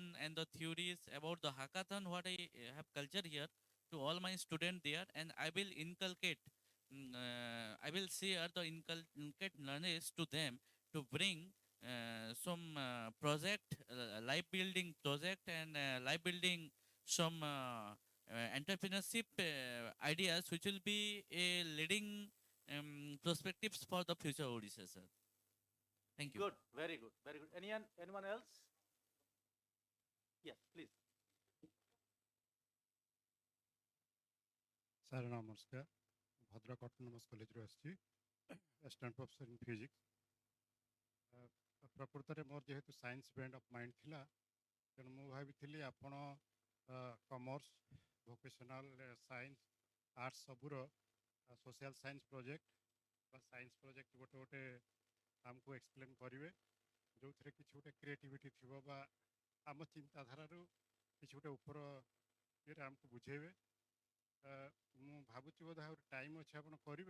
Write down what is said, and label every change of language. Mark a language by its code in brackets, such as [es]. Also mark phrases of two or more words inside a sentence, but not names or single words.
[en] and the theories about the hackathon what I have culture here to all my students there, and I will inculcate I will share the inculcate knowledge to them to bring some project life building project and life building some entrepreneurship ideas which will be a leading perspectives for the future Odisha, sir. Thank you. Good, very good, very good. Anyone else? Yes, please. Sir, namaskar. Bhadrak Autonomous College [or] ରୁ ଆସିଛି [en] assistant professor in physics. [or] ପ୍ରକୃତରେ ମୋର ଯେହେତୁ [en] science brand of mind [or] ଥିଲା ତେଣୁ ମୁଁ ଭାବିଥିଲି ଆପଣ [en] commerce vocational science arts [or] ସବୁର [en] social science project [or] ବା [en] science project [or] ଗୋଟେ ଗୋଟେ ଆମକୁ ଏକ୍ସପ୍ଲେନ୍ କରିବେ ଯେଉଁଥିରେ କିଛି ଗୋଟେ କ୍ରିଏଟିଭିଟି ଥିବ ବା ଆମ ଚିନ୍ତାଧାରାରୁ କିଛି ଗୋଟେ ଉପର ଇଏରେ ଆମକୁ ବୁଝେଇବେ ମୁଁ ଭାବୁଛି ବୋଧେ ଆହୁରି ଟାଇମ୍ ଅଛି ଆପଣ କରିବେ